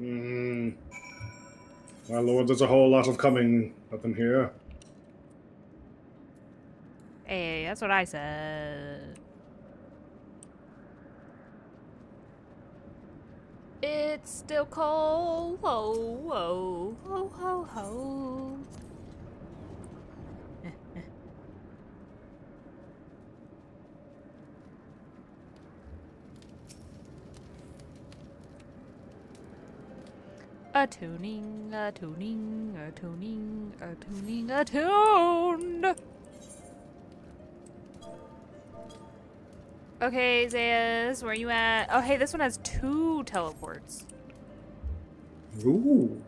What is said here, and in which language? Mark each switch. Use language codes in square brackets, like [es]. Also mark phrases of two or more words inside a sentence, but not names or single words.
[en] My lord, there's a whole lot of coming up in here. Hey, that's what I said. It's still cold. Ho, ho, ho, ho, ho. A tuning, a tuning, a tuning, a tuning, a tuned. Okay, Xaeus, where you at? Oh, hey, this one has 2 teleports. Ooh.